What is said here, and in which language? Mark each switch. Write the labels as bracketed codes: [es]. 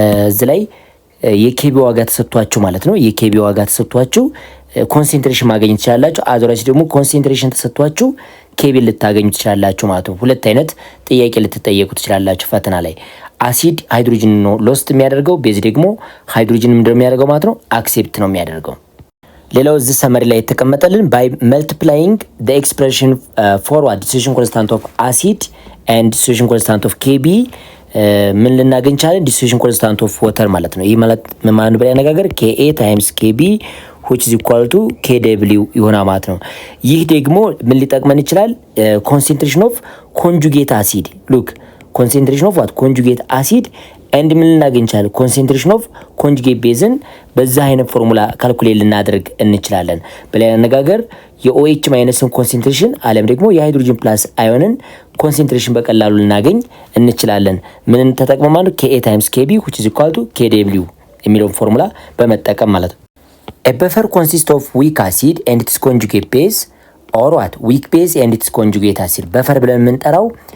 [am] እዚህ ላይ የኬቢ ዋጋ ተሰጥቷችሁ ማለት ነው የኬቢ ዋጋ ተሰጥቷችሁ ኮንሰንትሬሽን ማግኘት ትችላላችሁ። አዘራች ደግሞ ኮንሰንትሬሽን ተሰጥቷችሁ ኬቢ ልታገኙ ትችላላችሁ ማለት ነው። ሁለት አይነት ጥያቄ ልትጠየቁ ትችላላችሁ ፈተና ላይ። አሲድ ሃይድሮጅን ነው ሎስት የሚያደርገው፣ ቤዝ ደግሞ ሃይድሮጅን ምንድነው የሚያደርገው ማለት ነው አክሴፕት ነው የሚያደርገው። ሌላው እዚህ ሰመሪ ላይ የተቀመጠልን [en] by multiplying the expression for what dissociation constant of acid and dissociation constant of Kb [am] ምን ልናገኝ ቻለን? [en] dissociation constant of water [am] ማለት ነው። ይህ ማለት ምን ማለት ነው? በአነጋገር [en] Ka times Kb which is equal to Kw [am] ይሆናል ማለት ነው። ይህ ደግሞ ምን ሊጠቅመን ይችላል? [en] concentration of conjugate acid look concentration of what conjugate acid and [am] ምን ልናገኝ ቻለን? [en] concentration of conjugate base [am] ን በዛ አይነት ፎርሙላ ካልኩሌት ልናደርግ እንችላለን። በሌላ አነጋገር የኦኤች ማይነስን ኮንሰንትሬሽን አለም ደግሞ የሃይድሮጅን ፕላስ አዮንን ኮንሰንትሬሽን በቀላሉ ልናገኝ እንችላለን። ምንን ተጠቅመን ማለት [en] Ka times Kb which is equal to Kw [am] የሚለውን ፎርሙላ በመጠቀም ማለት ነው። [en] A buffer consists of weak acid and its conjugate base or what weak base and its conjugate acid። [am] በፈር ብለን የምንጠራው